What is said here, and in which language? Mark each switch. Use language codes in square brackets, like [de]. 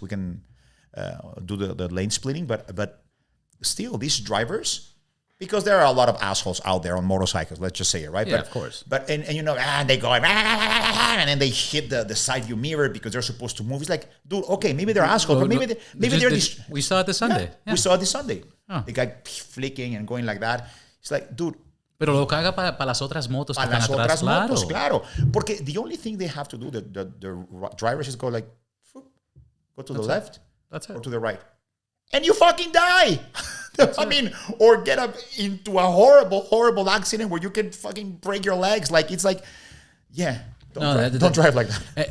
[en] We can do the lane splitting, but still, these drivers, because there are a lot of assholes out there on motorcycles. Let's just say it, right? Yeah, of course. But and they go and then they hit the side view mirror because they're supposed to move. It's like, dude, okay, maybe they're assholes, but maybe they're we saw it this Sunday. Yeah. We saw it this Sunday. Oh. The guy flicking and going like that. It's like, dude. [es] Pero lo caga para las otras motos que están atrás, motos, claro. Porque [en] the only thing they have to do, the drivers just go like, go to the left, or to the right. And you fucking die. Or get up into a horrible, horrible accident where you can fucking break your legs. Like, it's like, yeah. Don't drive like that.